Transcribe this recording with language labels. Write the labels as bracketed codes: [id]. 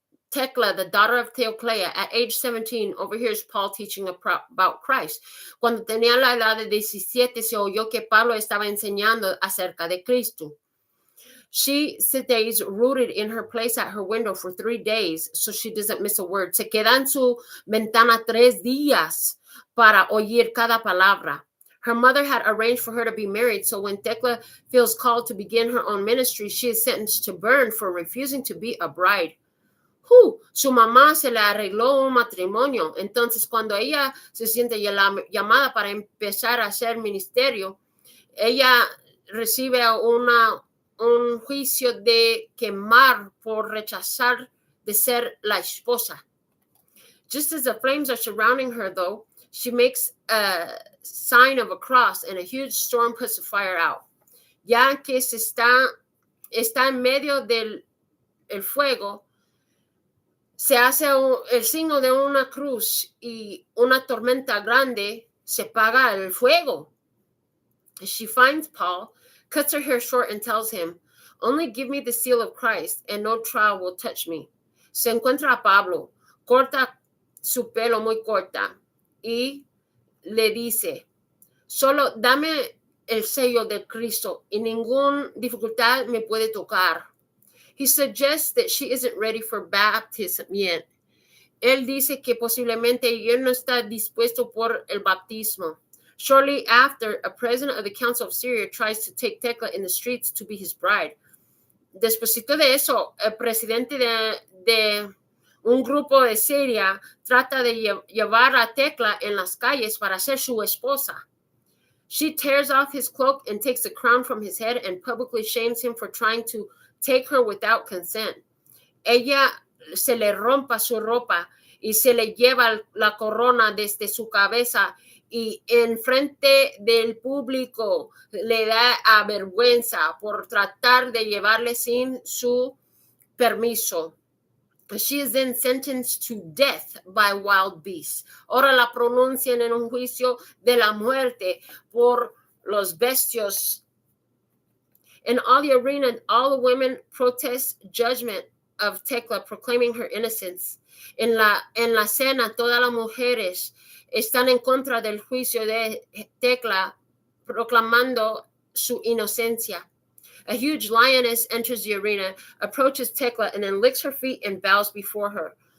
[en] Tekla, the daughter of Theocleia, at age 17, overhears Paul teaching about Christ. [es] Cuando tenía la edad de 17, se oyó que Pablo estaba enseñando acerca de Cristo. [en] She stays rooted in her place at her window for 3 days, so she doesn't miss a word. [es] Se queda en su ventana 3 días para oír cada palabra. [en] Her mother had arranged for her to be married, so when Tekla feels called to begin her own ministry, she is sentenced to burn for refusing to be a bride. [es] Su mamá se le arregló un matrimonio. Entonces, cuando ella se siente llamada para empezar a hacer ministerio, ella recibe un juicio de quemar por rechazar de ser la esposa. [en] Just as the flames are surrounding her, though, she makes a sign of a cross, and a huge storm puts the fire out. [es] Ya que está en medio del fuego, se hace el signo de una cruz y una tormenta grande, se apaga el fuego. [en] She finds Paul, cuts her hair short, and tells him, "Only give me the seal of Christ, and no trial will touch me." [es] Se encuentra a Pablo, corta su pelo muy corta y le dice, "Solo dame el sello de Cristo y ninguna dificultad me puede tocar." [en] He suggests that she isn't ready for baptism yet. [es] Él dice que posiblemente ella no está dispuesto por el bautismo. [en] Shortly after, a president of the Council of Syria tries to take Tekla in the streets to be his bride. [es] Despuésito de eso, el presidente de un grupo de Siria trata de llevar a Tekla en las calles para ser su esposa. [en] She tears off his cloak and takes the crown from his head and publicly shames him for trying to take her without consent. [es] Ella se le rompa su ropa y se le lleva la corona desde su cabeza y en frente del público le da vergüenza por tratar de llevarle sin su permiso. [en] She is then sentenced to death by wild beasts. [es] Ahora la pronuncian en un juicio de la muerte por los bestios. [en] In all the arena, all the women protest judgment of Tekla, proclaiming her innocence. [es] En la cena, todas las mujeres están en contra del juicio de Tekla, proclamando su inocencia. [en] A huge lioness enters the arena, approaches Tekla, and then licks her feet and bows before her.